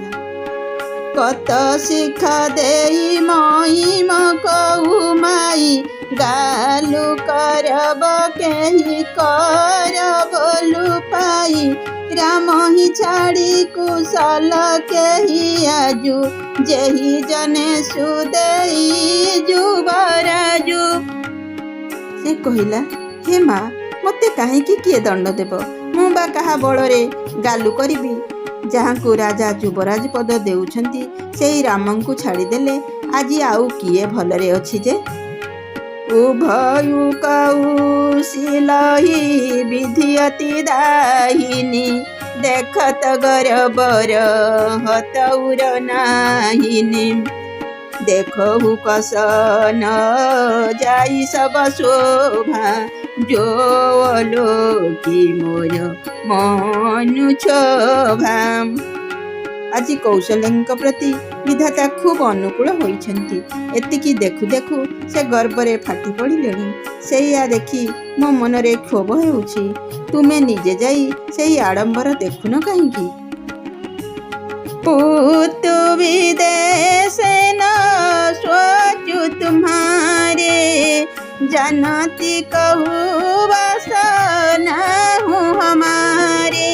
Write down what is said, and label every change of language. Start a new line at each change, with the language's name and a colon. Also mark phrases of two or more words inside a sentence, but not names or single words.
Awadhi: कत शिख देई महिम कहु माई गालु करब केही करब लुपाई राम ही छाड़ी कुशल केही आजु जेहि जने सुदेई जुबराजु।
Odia: ସେ କହିଲା, ହେ ମାଁ ମୋତେ କାହିଁକି କିଏ ଦଣ୍ଡ ଦେବ? ମୁଁ ବା କାହା ବଳରେ ଗାଲୁ କରିବି? ଯାହାଙ୍କୁ ରାଜା ଯୁବରାଜ ପଦ ଦେଉଛନ୍ତି ସେଇ ରାମଙ୍କୁ ଛାଡ଼ିଦେଲେ ଆଜି ଆଉ କିଏ ଭଲରେ ଅଛି ଯେ?
Awadhi: उभयु कौशिलहि बिधि अति दाहिनी, देखत गरबर हतउर नाहिनि। देखहु कस न जाई सब शोभा, जो लोकी मोर मनु शोभा।
Odia: ଆଜ କୌଶଲ୍ୟଙ୍କ ପ୍ରତି ବିଧାତା ଖୁବ ଅନୁକୂଳ ହୋଇଛନ୍ତି। ଏତିକି ଦେଖୁ ଦେଖୁ ସେ ଗର୍ବରେ ଫାଟି ପଡ଼ିଲେଣି। ସେୟା ଦେଖି ମୋ ମନରେ କ୍ଷୋଭ ହେଉଛି। ତୁମେ ନିଜେ ଯାଇ ସେଇ ଆଡ଼ମ୍ବର ଦେଖୁନ କାହିଁକି?
Awadhi: पूतु विदेश न सोचु तुम्हारे, जानती कहू बस न हूँ हमारे।